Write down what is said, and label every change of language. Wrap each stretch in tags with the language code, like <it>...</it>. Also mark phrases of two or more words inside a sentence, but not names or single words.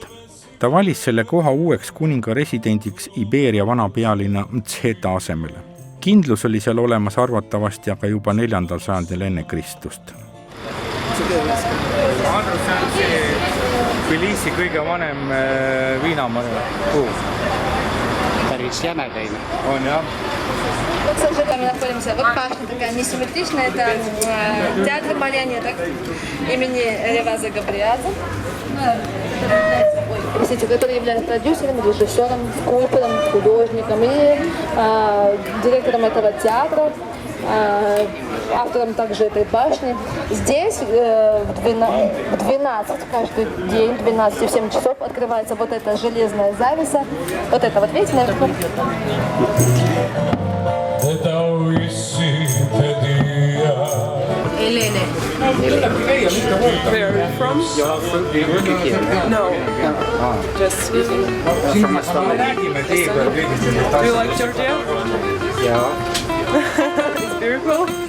<et>Ta valis selle koha uueks kuninga residendiks Iberia vana pealinna Mtseta asemele. Kindlus oli seal olemas arvatavasti aga juba 4. sajandil enne Kristust. Andrus, see on see Tbilisi kõige vanem viinamarja puu. Päris jäme teine. On jah.</et> <ru>Вот, к сожалению, мы находимся в башне, такая несимметричная, это театр марионеток имени Реваза Габриадзе, который является продюсером, режиссером, скульптором, художником и директором этого театра, автором также этой башни. Здесь в 12 каждый день, 12 в 7 часов открывается вот эта железная завеса. Вот это вот, видите, наверху? Elene.</ru> <en>Where are you from? No. Just eating. Do you like Georgia? Yeah. It's beautiful.</en>